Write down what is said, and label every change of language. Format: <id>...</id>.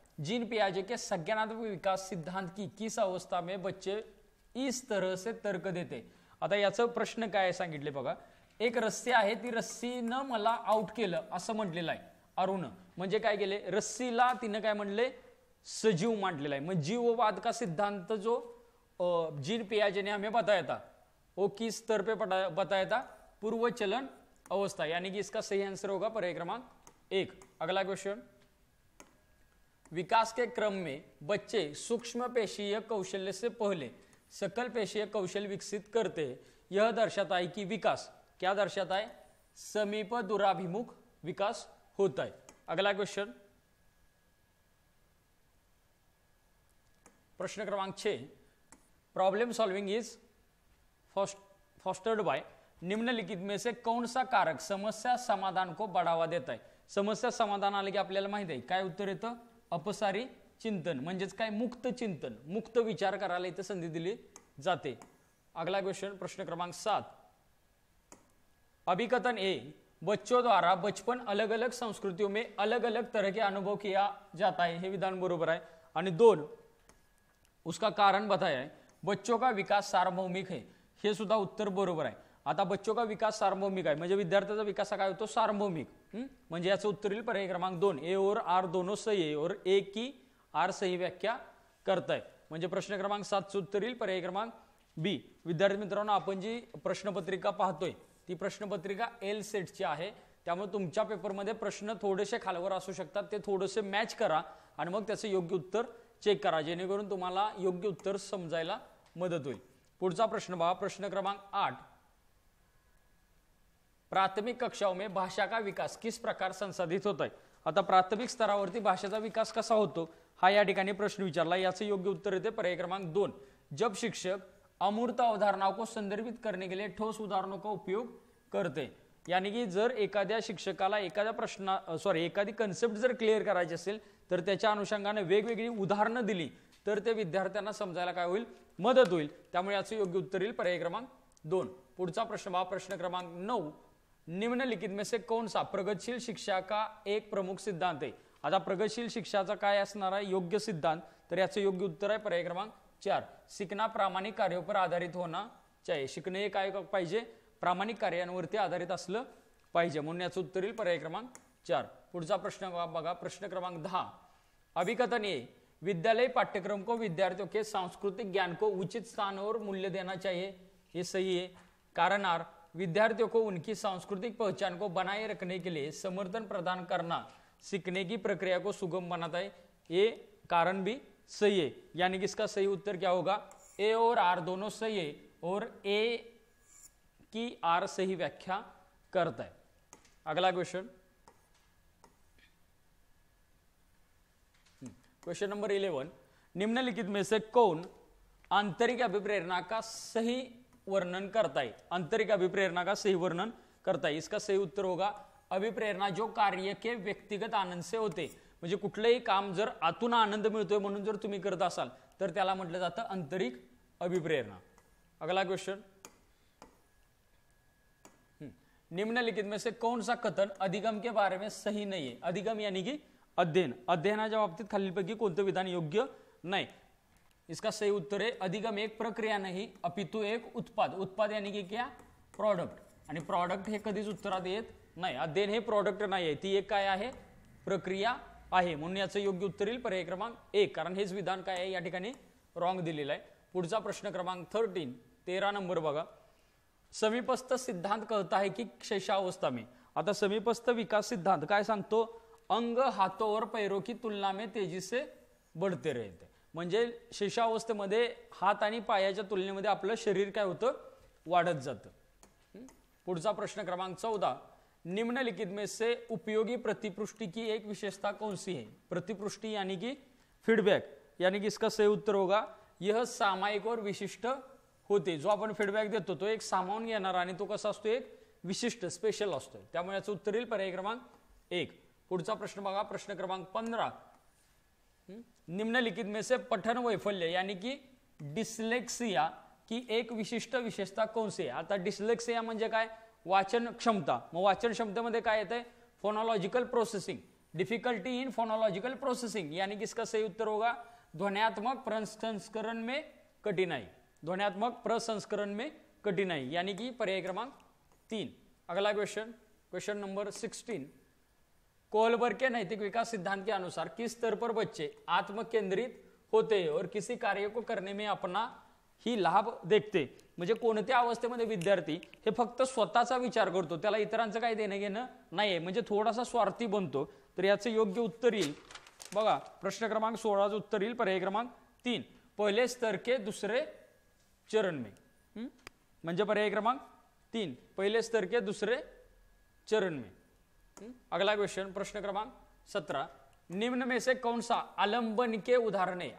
<hi>Gene पियाजे के संज्ञानात्मक विकास सिद्धांत की किस अवस्था में बच्चे इस तरह से तर्क देते.</hi> <mr>आता याचा प्रश्न काय सांगितले बघा, एक रस्सी आहे, ती रस्सीनं मला आउट केलं असं म्हटलेलं आहे अरुण. म्हणजे काय केले, रस्सीला तिनं काय म्हणले, सजीव मांडलेला आहे.</mr> <hi>मग जीववाद का सिद्धांत जो जीन पियाजे ने हमें बताया था वो किस स्तर पे बताया था, पूर्व चलन अवस्था. यानी कि इसका सही आंसर होगा पर्याय क्रमांक 1. अगला क्वेश्चन, विकास के क्रम में बच्चे सूक्ष्म पेशीय कौशल्य से पहले सकल पेशीय कौशल विकसित करते हैं. यह दर्शाता है कि विकास क्या दर्शाता है, समीप दूराभिमुख विकास होता है. अगला क्वेश्चन, प्रश्न क्रमांक 6,</hi> <en>problem solving is fostered by</en> <hi>निम्नलिखित में से कौन सा कारक समस्या समाधान को बढ़ावा देता है.</hi> <mr>समस्या समाधान आले की आपल्याला माहिती आहे काय उत्तर येतं, अपसारी चिंतन. म्हणजेच काय, मुक्त चिंतन, मुक्त विचार करायला इथे संधी दिली जाते.</mr> <hi>अगला क्वेश्चन, प्रश्न क्रमांक 7, अभिकथन ए, बच्चों द्वारा बचपन अलग अलग संस्कृतियों में अलग अलग तरह के अनुभव किया जाता है.</hi> <mr>हे विधान बरोबर आहे.</mr> <hi>आणि 2, उसका कारण बताया है, बच्चों का विकास सार्वभौमिक है.</hi> <mr>हे सुद्धा उत्तर बरोबर आहे. आता</mr> <hi>बच्चों का विकास सार्वभौमिक</hi> <mr>आहे म्हणजे विद्यार्थ्याचा विकास काय होतो, सार्वभौमिक. म्हणजे याचं उत्तर येईल पर्याय क्रमांक 2,</mr> <hi>ए और आर दोनों सही है और ए की आर सही व्याख्या करताय.</hi> <mr>म्हणजे प्रश्न क्रमांक 7 चं उत्तर येईल पर्याय क्रमांक बी. विद्यार्थी मित्रांनो, आपण जी प्रश्नपत्रिका पाहतोय ती प्रश्नपत्रिका एल सेटची आहे. त्यामुळे तुमच्या पेपरमध्ये प्रश्न थोडेसे खालवर असू शकतात, ते थोडेसे मॅच करा आणि मग त्याचं योग्य उत्तर चेक करा जेणेकरून तुम्हाला योग्य उत्तर समजायला मदत होईल. पुढचा प्रश्न बघा, प्रश्न क्रमांक 8,</mr> <hi>प्राथमिक कक्षाओं में भाषा का विकास किस प्रकार संसाधित होता है.</hi> <mr>आता प्राथमिक स्तरावरती भाषेचा विकास कसा होतो हा या ठिकाणी प्रश्न विचारला. याचे योग्य उत्तर येते पर्याय क्रमांक 2,</mr> <hi>जब शिक्षक अमूर्त अवधारणाओं को संदर्भित करने के लिए ठोस उदाहरणों का उपयोग करते।</hi> <mr>यानी की जर एखाद्या शिक्षकाला एखादी कन्सेप्ट जर क्लिअर करायची असेल तर त्याच्या अनुषंगाने वेगवेगळी उदाहरणं दिली तर ते विद्यार्थ्यांना समजायला काय होईल, मदत होईल। त्यामुळे याचं योग्य उत्तर येईल पर्याय क्रमांक 2। पुढचा प्रश्न बघा, प्रश्न क्रमांक 9,</mr> <hi>निम्नलिखित में से कौन सा प्रगतिशील शिक्षा का एक प्रमुख सिद्धांत है।</hi> <mr>आता प्रगतिशील शिक्षाचा काय असणार आहे योग्य सिद्धांत, तर याचं योग्य उत्तर आहे पर्याय क्रमांक 4,</mr> <hi>सीखना प्रामाणिक कार्यों पर आधारित होना चाहिए।</hi> <mr>शिकणे हे काय पाहिजे, प्रामाणिक कार्यांवरती आधारित असलं पाहिजे, म्हणून याचं उत्तर येईल पर्याय क्रमांक 4।</mr> <hi>पुढचा प्रश्न बघा, प्रश्न क्रमांक 10, अभिकथन ये विद्यालय पाठ्यक्रम को विद्यार्थियों के सांस्कृतिक ज्ञान को उचित स्थान और मूल्य देना चाहिए। ये सही है। कारण आर विद्यार्थियों को उनकी सांस्कृतिक पहचान को बनाए रखने के लिए समर्थन प्रदान करना सीखने की प्रक्रिया को सुगम बनाता है। ये कारण भी सही है, यानी कि इसका सही उत्तर क्या होगा, ए और आर दोनों सही है और ए की आर सही व्याख्या करता है। अगला क्वेश्चन, क्वेश्चन नंबर 11, निम्नलिखित में से कौन आंतरिक अभिप्रेरणा का सही वर्णन करता है। आंतरिक अभिप्रेरणा का सही वर्णन करता है, इसका सही उत्तर होगा अभिप्रेरणा जो कार्य के व्यक्तिगत आनंद से होते।</hi> <mr>म्हणजे कुठलेही काम जर आतून आनंद मिळतोय म्हणून जर तुम्ही करत असाल तर त्याला म्हटलं जातं आंतरिक अभिप्रेरणा।</mr> <hi>अगला क्वेश्चन, निम्नलिखित में से कौन सा कथन अधिगम के बारे में सही नहीं है। अधिगम यानी कि अध्ययन,</hi> <mr>अध्ययनाच्या बाबतीत खालीलपैकी कोणतं विधान योग्य नाही।</mr> <hi>इसका सही उत्तर है अधिगम एक प्रक्रिया नहीं अपितु एक उत्पाद। उत्पाद यानी की क्या,</hi> <mr>प्रोडक्ट, आणि प्रोडक्ट हे कधीच उत्तरात येत नाही। अध्ययन हे प्रोडक्ट नाही आहे, ती एक काय आहे, प्रक्रिया आहे, म्हणून याचं योग्य उत्तर येईल पर्याय क्रमांक 1, कारण हेच विधान काय आहे या ठिकाणी रॉंग दिलेलं आहे। पुढचा प्रश्न क्रमांक 13 नंबर बघा,</mr> <hi>समीपस्थ सिद्धांत कहता है कि शैशवावस्था में।</hi> <mr>आता समीपस्थ विकास सिद्धांत काय सांगतो,</mr> <hi>अंग हाथों और पैरों की तुलना में तेजी से बढ़ते रहते।</hi> <mr>म्हणजे शैशवावस्थेमध्ये हात आणि पायाच्या तुलनेमध्ये आपलं शरीर काय होतं, वाढत जातं। पुढचा प्रश्न क्रमांक 14,</mr> <hi>निम्नलिखित में से उपयोगी प्रतिपुष्टि की एक विशेषता कौन सी है। प्रतिपुष्टि यानी कि फीडबैक, यानी कि इसका सही उत्तर होगा यह सामायिक और विशिष्ट होते।</hi> <mr>जो आपण फीडबॅक देतो तो एक सामावून घेणारा आणि तो कसा असतो, एक विशिष्ट स्पेशल असतो, त्यामुळे याचं उत्तर येईल पर्याय क्रमांक 1। पुढचा प्रश्न बघा, प्रश्न क्रमांक 15,</mr> <hi>निम्नलिखित में से पठन वैफल्य यानी कि डिस्लेक्सिया की एक विशिष्ट विशेषता कौन सी है।</hi> <mr>आता डिस्लेक्सिया म्हणजे काय, वाचन क्षमता, मग वाचन क्षमतेमध्ये काय येते,</mr> <en>phonological processing, difficulty in phonological processing,</en> <hi>यानी कि इसका सही उत्तर होगा ध्वन्यात्मक प्रसंस्करण में कठिनाई। ध्वन्यात्मक प्रसंस्करण में कठिनाई, यानी कि पर्याय क्रमांक 3। अगला क्वेश्चन, क्वेश्चन नंबर 16, कोहलबर्ग के नैतिक विकास सिद्धांत के अनुसार किस स्तर पर बच्चे आत्मकेंद्रित होते हैं और किसी कार्य को करने में अपना ही लाभ देखते।</hi> <mr>म्हणजे कोणत्या अवस्थेमध्ये विद्यार्थी हे फक्त स्वतःचा विचार करतो, त्याला इतरांचं काही देणं घेणं नाहीये, म्हणजे थोडासा स्वार्थी बनतो, तर याचं योग्य उत्तर येईल बघा प्रश्न क्रमांक 16 उत्तर येईल पर्याय क्रमांक 3,</mr> <hi>पहले स्तर के दूसरे चरण में।</hi> <mr>म्हणजे पर्याय क्रमांक 3,</mr> <hi>पहले स्तर के दूसरे चरण में। अगला क्वेश्चन, प्रश्न क्रमांक 17, निम्न में से कौन सा आलंबन के उदाहरण है।</hi>